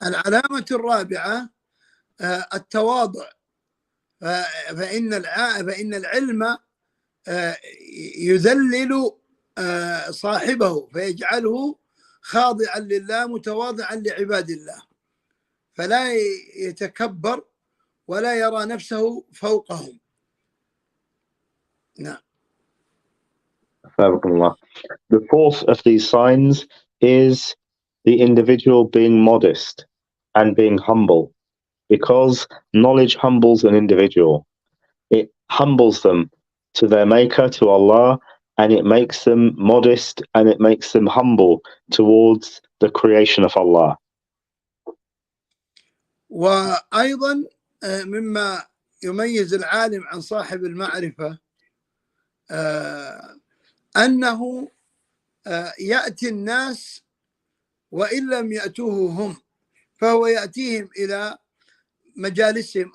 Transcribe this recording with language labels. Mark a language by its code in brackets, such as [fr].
[ar] العلامة الرابعة التواضع، فإن العلم يذلل صاحبه فيجعله خاضعا لله متواضعا لعباد الله، فلا يتكبر ولا يرى نفسه فوقهم. نعم. [en] The fourth of these signs is the individual being modest and being humble, because knowledge humbles an individual. It humbles them to their maker, to Allah, and it makes them modest and it makes them humble towards the creation of Allah. [ar] وأيضا مما يميز العالم عن صاحب المعرفة أنه يأتي الناس وإن لم يأتوه هم، فهو يأتيهم إلى مجالسهم.